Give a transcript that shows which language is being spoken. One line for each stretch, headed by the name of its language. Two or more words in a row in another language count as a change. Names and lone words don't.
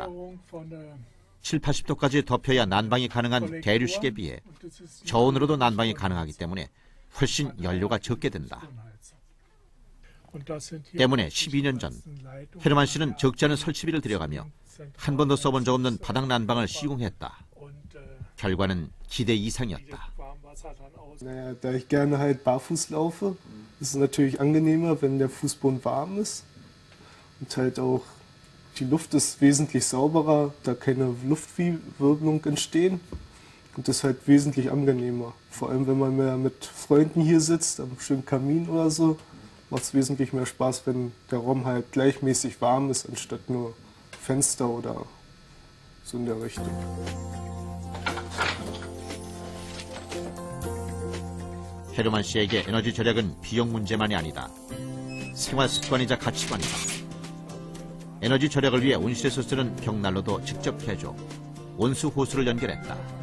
Korean: 70~80도까지 덮여야 난방이 가능한 대류식에 비해 저온으로도 난방이 가능하기 때문에 훨씬 연료가 적게 든다. 때문에 12년 전 헤르만 씨는 적지 않은 설치비를 들여가며 한 번도 써본 적 없는 바닥 난방을 시공했다. 결과는 기대 이상이었다.
German: Da ich gerne halt barfuß laufe, ist es natürlich angenehmer, wenn der Fußboden warm ist. Und halt auch die Luft ist wesentlich sauberer, da keine Luftwirbelung entstehen. Und das ist halt wesentlich angenehmer. Vor allem, wenn man mehr mit Freunden hier sitzt, am schönen Kamin oder so, macht es wesentlich mehr Spaß, wenn der Raum halt gleichmäßig warm ist, anstatt nur Fenster oder so in der Richtung.
Korean: 헤르만 씨에게 에너지 절약은 비용 문제만이 아니다. 생활 습관이자 가치관이다. 에너지 절약을 위해 온실에서 쓰는 벽난로도 직접 개조, 온수 호수를 연결했다.